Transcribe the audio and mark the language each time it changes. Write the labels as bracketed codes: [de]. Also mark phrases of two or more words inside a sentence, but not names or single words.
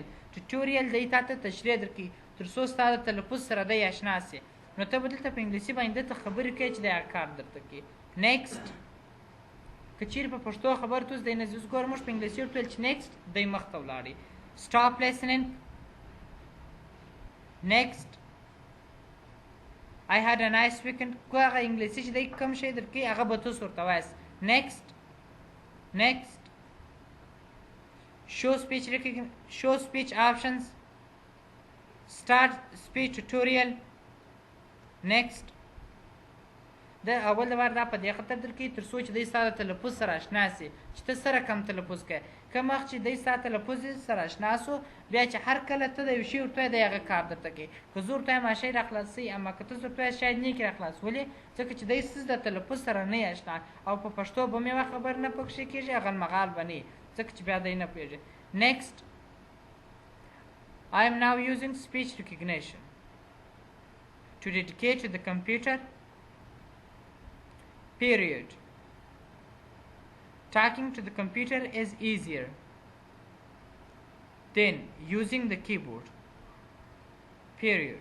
[ps] ټیوټوریل دی تا ته تشریح درکوي، تر څو ستا د تلفظ سره دی اشنا سي. نو ته به دلته په انګلیسي باندې دلته خبرې کوې چې د هغه کار درته کوي. نیکسټ. که چیرې په پښتو خبرې ته اوس دی نه ځي، اوس ګوره موږ په انګلیسي ورته ویل چې نیکسټ، دی مخ ته ولاړې. [en] stop listening. next. I had a nice weekend. [ps] که هغه انګلیسي چې دی کوم شی درکوي، هغه به تاسو ورته وایاست. [en] next. next. show speech options. start speech tutorial. next. [ps] د اول د وار دا په دې خاطر درکوي تر څو چې دی ستا د تلفظ سره اشنا سي، چې ته سره کم تلفظ کوې. که مخ چې دی ستا تلفظ سره اشنا سو، بیا چې هر کله ته د یو شي ورته وایې، د هغه کار درته کوي. که زه ورته وایم شی راخلاصوي، اما که تاسو ورته وایاست شاید نه یې راخلاص. ولې؟ ځکه چې دی ستاسو د تلفظ سره نه یې اشنا، او په پښتو به مې یوه خبر نه پکښې کېږي، غلمغال به نه وي، ځکه چې بیا دی نه پوهېږي. نیکسټ. [en] I am now using speech recognition to dedicate to the computer period. Talking to the computer is easier than using the keyboard, period.